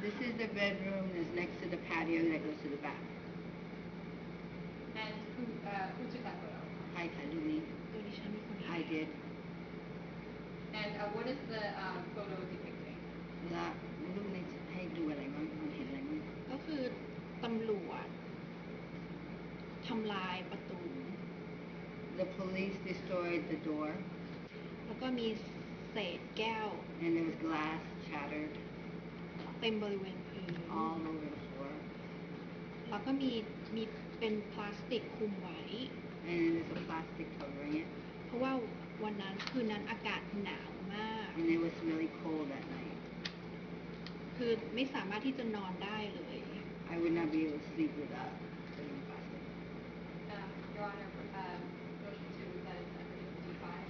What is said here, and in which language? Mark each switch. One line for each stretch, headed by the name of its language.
English: This is the bedroom that's next to the patio that goes to the back. And who took that photo?
Thai: ใครถ่ายรูปนี้ ตัวดิฉันเป็นคนถ่าย
English: I did. And what is the photo depicting?
Thai: แล้วรูปนี้ให้ดูอะไรบ้างมันเห็นอะไรบ้าง ก็คือตำรวจทำลายประตู
English: The police destroyed the door
Thai: แล้วก็มีเศษแก้ว
English: and there was glass shattered
Thai: เต็มบริเวณพื้น
English: all over the floor
Thai: แล้วก็มีเป็นพลาสติกคลุมไว้
English: and there's a plastic covering it
Thai: เพราะว่าวันนั้นคืนนั้นอากาศหนาวมาก
English: and it was really cold that night.
Thai: คือไม่สามารถที่จะนอนได้เลย
English: I would not be able to sleep without putting plastic. Your Honor, motion to move that into evidence D5.